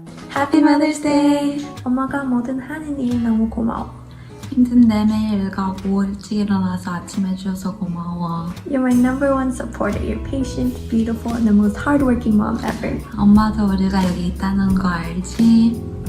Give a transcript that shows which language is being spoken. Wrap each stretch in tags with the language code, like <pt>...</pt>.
<en>Happy Mother's Day!</en> <ko>엄마가 뭐든 하는 일 너무 고마워. 힘든데 매일 일 가고 일찍 일어나서 아침 해줘서 고마워.</ko> <en>You're my number one supporter. You're patient, beautiful, and the most hardworking mom ever.</en> <ko>엄마도 우리가 여기 있다는 거 알지?</ko>